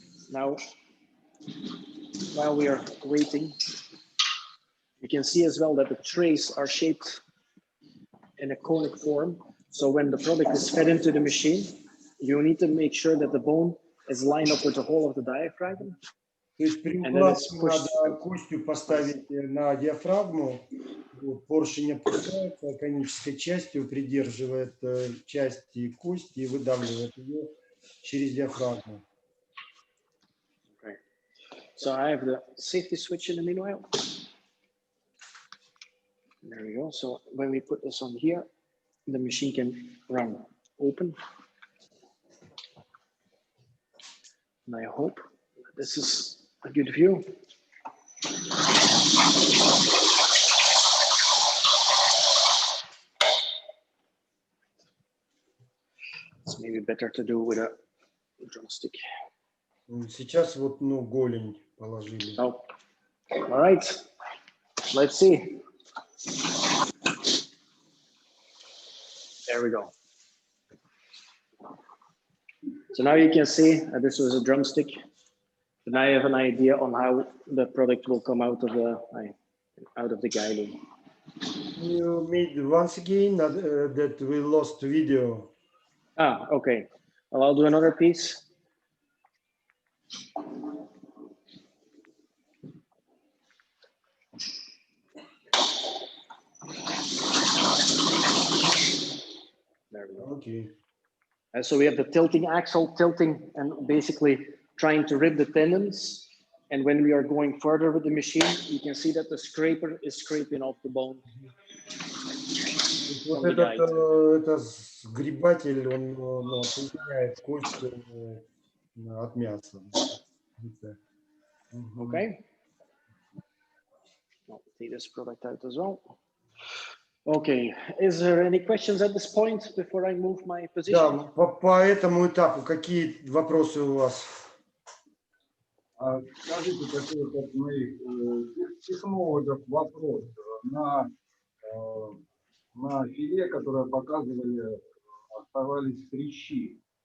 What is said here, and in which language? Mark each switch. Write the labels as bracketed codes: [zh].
[en] Now, while we are waiting, you can see as well that the trays are shaped in a conic form. So when the product is fed into the machine, you need to make sure that the bone is lined up with the whole of the diaphragm. [ru] То есть при укладке надо костью поставить на диафрагму, поршень опускается, конической частью придерживает части кости и выдавливает ее через диафрагму. [en] Okay. So I have the safety switch in the meanwhile. There we go. So when we put this on here, the machine can run open. And I hope this is a good view. It's maybe better to do with a drumstick. [ru] Сейчас вот, ну, голень положили. [en] Oh. All right, let's see. There we go. So now you can see this was a drumstick. And I have an idea on how the product will come out of the guiding. You made once again that we lost video. Ah, okay. Well, I'll do another piece. There we go. [ru] Окей. [en] So we have the tilting axle, tilting and basically trying to rip the tendons. And when we are going further with the machine, you can see that the scraper is scraping off the bone. [ru] Вот это сгребатель, он отсоединяет кость от мяса. [en] Okay. I'll take this product out as well. Okay. Is there any questions at this point before I move my position? [ru] Да, по этому этапу какие вопросы у вас? Скажите, такой вот от моих технологов вопрос. На филе, которое показывали, оставались хрящи.